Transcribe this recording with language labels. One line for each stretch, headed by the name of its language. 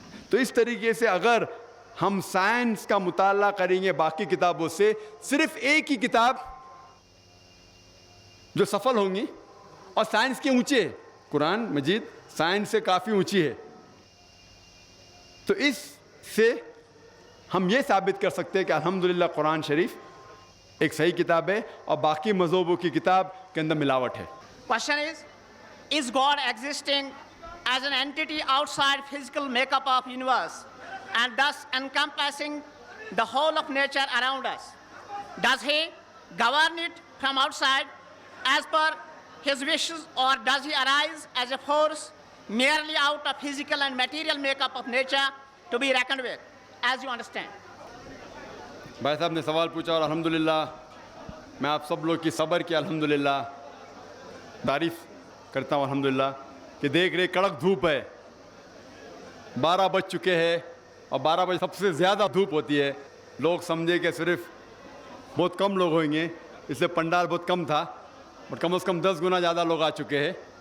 Urdu: تو اس طریقے سے اگر ہم سائنس کا مطالعہ کریں گے باقی کتابوں سے، صرف ایک ہی کتاب جو سفل ہوں گی اور سائنس کے اونچے ہے، قرآن مجید سائنس سے کافی اونچی ہے. تو اس سے ہم یہ ثابت کر سکتے ہیں کہ الحمدللہ قرآن شریف ایک صحیح کتاب ہے اور باقی مذہبوں کی کتاب کے اندر ملاوٹ ہے.
English: Question is God existing as an entity outside physical makeup of universe and thus encompassing the whole of nature around us? Does he govern it from outside as per his wishes, or does he arise as a force merely out of physical and material makeup of nature to be reckoned with, as you understand?
Urdu: بھائی صاحب نے سوال پوچھا اور الحمدللہ میں آپ سب لوگ کی صبر کی الحمدللہ تعریف کرتا ہوں الحمدللہ کہ دیکھ رہے کڑک دھوپ ہے، 12 بج چکے ہیں اور 12 بجے سب سے زیادہ دھوپ ہوتی ہے. لوگ سمجھے کہ صرف بہت کم لوگ ہوئیں گے، اس لیے پنڈال بہت کم تھا، بٹ کم از کم 10 گنا زیادہ لوگ آ چکے ہیں.